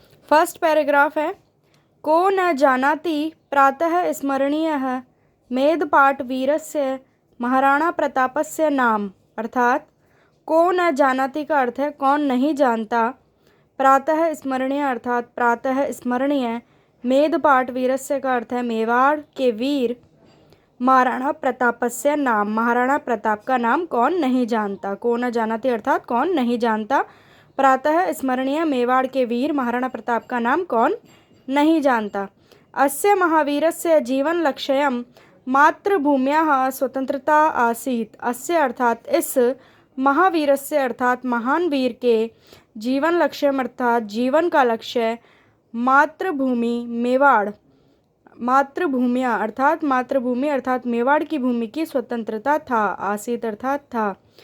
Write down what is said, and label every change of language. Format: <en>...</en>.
<hi>First paragraph है,</hi> <sa>को न जानाति प्रातः स्मरणीयः मेधपाट वीरस्य महाराणा प्रतापस्य नाम,</sa> <hi>अर्थात को न जानाति का अर्थ है कौन नहीं जानता, प्रातः स्मरणीय अर्थात प्रातः स्मरणीय, मेधपाट वीरस्य का अर्थ है मेवाड़ के वीर, महाराणा प्रतापस्य नाम, महाराणा प्रताप का नाम कौन नहीं जानता। को न जानाति अर्थात कौन नहीं जानता, प्रातः स्मरणीय, मेवाड़ के वीर महाराणा प्रताप का नाम कौन नहीं जानता।</hi> <sa>अस्य महावीरस्य जीवन लक्ष्यम मातृभूम्याः स्वतंत्रता आसीत्।</sa> <hi>अस्य अर्थात इस महावीरस्य अर्थात महान वीर के जीवन लक्ष्यम अर्थात जीवन का लक्ष्य मातृभूमि मेवाड़, मातृभूमिया अर्थात मातृभूमि अर्थात मेवाड़ की भूमि की स्वतंत्रता था, आसीत् अर्थात था।</hi>